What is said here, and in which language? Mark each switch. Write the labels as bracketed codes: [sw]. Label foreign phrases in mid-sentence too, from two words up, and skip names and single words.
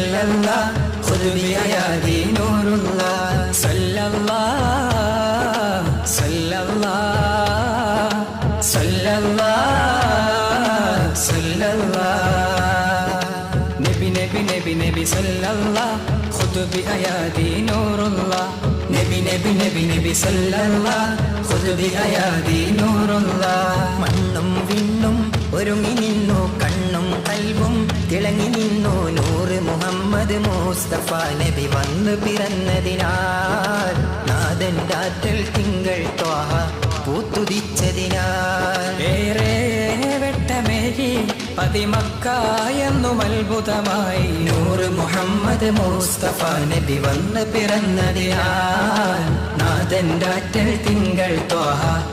[ar] الله خذ بأيادي نور الله صلى الله صلى الله صلى الله صلى الله نبي نبي نبي نبي صلى الله خذ بأيادي نور الله نبي نبي نبي نبي صلى الله خذ بأيادي نور الله [ml] മണ്ണും വിണ്ണും ഒരുങ്ങി നിന്നു കണ്ണും കൽബും തിളങ്ങി നിന്നു നൂറ് മുഹമ്മദ് മുസ്തഫ നബി വന്നു പിറന്നതിനാൽ നാഥന്റെ ആറ്റൽ തിങ്കൾ ത്വാഹ പൂത്തുദിച്ചതിനാൽ ഏറെ വെട്ടമേകി പതിമക്ക എന്നും അത്ഭുതമായി നൂറ് മുഹമ്മദ് മുസ്തഫ നബി വന്നു പിറന്നതിനാൽ നാഥന്റെ ആറ്റൽ തിങ്കൾ ത്വാഹ